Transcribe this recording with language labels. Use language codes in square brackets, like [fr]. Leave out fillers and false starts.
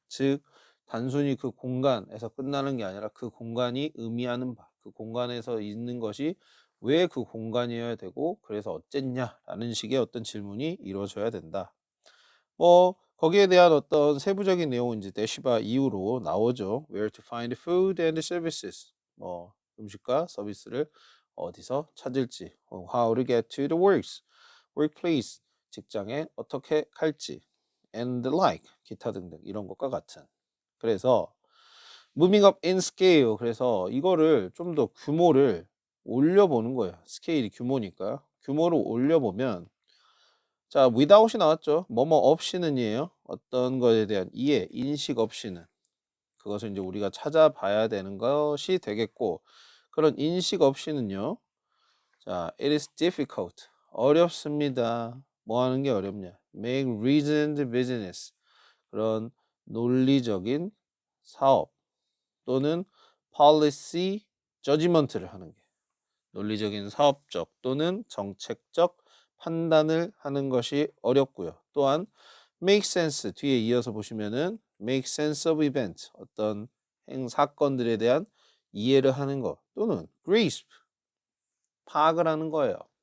[ko] 즉 단순히 그 공간에서 끝나는 게 아니라 그 공간이 의미하는 바, 그 공간에서 있는 것이 왜 그 공간이어야 되고 그래서 어쨌냐라는 식의 어떤 질문이 이루어져야 된다. 뭐 거기에 대한 어떤 세부적인 내용은 이제 대시바 이후로 나오죠. [en] Where to find food and services. [ko] 뭐 음식과 서비스를 어디서 찾을지, [en] how to get to the workplace. [ko] 직장에 어떻게 갈지, [en] and the like, [ko] 기타 등등 이런 것과 같은. 그래서 [en] moving up in scale. [ko] 그래서 이거를 좀 더 규모를 올려보는 거예요. 스케일이 규모니까 규모를 올려보면 자, without이 나왔죠. 뭐뭐 없이는이에요. 어떤 것에 대한 이해, 인식 없이는. 그것을 이제 우리가 찾아봐야 되는 것이 되겠고, 그런 인식 없이는요. 자, [en] it is difficult. [ko] 어렵습니다. 뭐 하는 게 어렵냐? [en] make reasoned business. [ko] 그런 논리적인 사업 또는 [en] policy judgment [ko] 를 하는 게 논리적인 사업적 또는 정책적 판단을 하는 것이 어렵고요. 또한 make sense 뒤에 이어서 보시면은 [en] make sense of event [ko] 어떤 사건들에 대한 이해를 하는 것 또는 grasp 파악을 하는 거예요.